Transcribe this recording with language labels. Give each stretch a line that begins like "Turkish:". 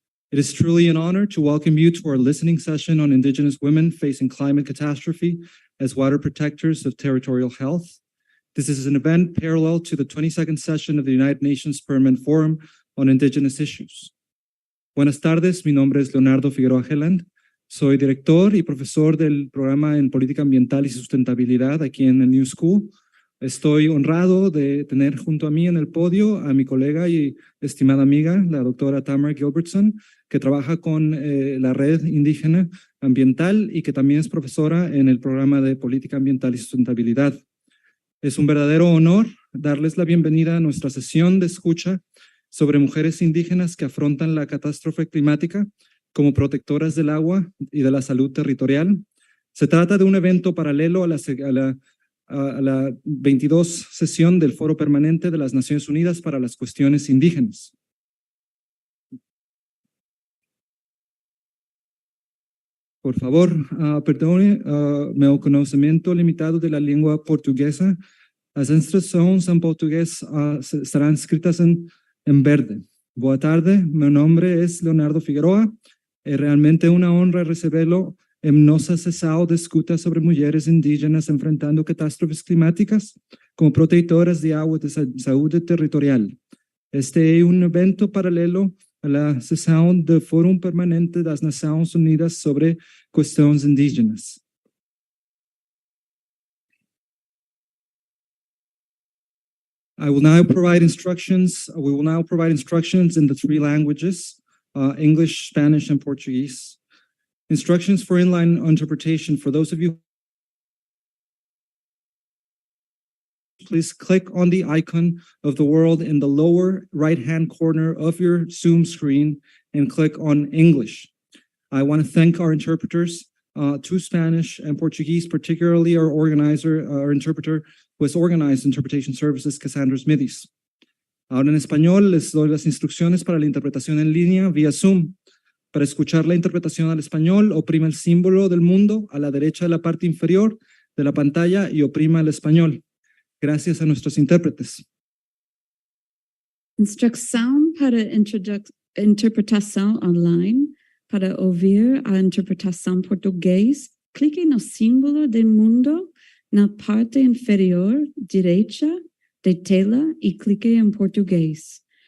English: It is truly an honor to welcome you to our listening session on Indigenous women facing climate catastrophe as water protectors of territorial health. This is an event parallel to the 22nd session of the United Nations Permanent Forum on Indigenous Issues.
Spanish: Buenas tardes, mi nombre es Leonardo Figueroa Heland. Soy director y profesor del programa en Política Ambiental y Sustentabilidad aquí en el New School. Estoy honrado de tener junto a mí en el podio a mi colega y estimada amiga, la doctora Tamara Gilbertson, que trabaja con la Red Indígena Ambiental y que también es profesora en el programa de Política Ambiental y Sustentabilidad. Es un verdadero honor darles la bienvenida a nuestra sesión de escucha sobre mujeres indígenas que afrontan la catástrofe climática como protectoras del agua y de la salud territorial. Se trata de un evento paralelo a la 22 sesión del Foro Permanente de las Naciones Unidas para las Cuestiones Indígenas. Por favor, perdone meu conocimiento limitado de la lengua portuguesa.
Portuguese: As instruções em português estarão escritas em verde. Boa tarde, meu nome é Leonardo Figueroa. É realmente uma honra recebê-lo em nossa sessão de escuta sobre mulheres indígenas enfrentando catástrofes climáticas como protetoras de água de saúde territorial. Este é um evento paralelo a la sessão do Fórum Permanente das Nações Unidas sobre questões indígenas.
English: We will now provide instructions in the three languages, English, Spanish, and Portuguese. Instructions for inline interpretation. For those of you, please click on the icon of the world in the lower right-hand corner of your Zoom screen and click on English. I want to thank our interpreters to Spanish and Portuguese, particularly our interpreter who has organized interpretation services, Cassandra Smithis.
Spanish: Ahora en español les doy las instrucciones para la interpretación en línea vía Zoom. Para escuchar la interpretación al español, oprima el símbolo del mundo a la derecha de la parte inferior de la pantalla y oprima el español. Gracias a nuestros intérpretes.
Portuguese: Instrucção para interpretação online. Para ouvir a interpretação português, clique no símbolo do mundo na parte inferior direita da tela e clique em português.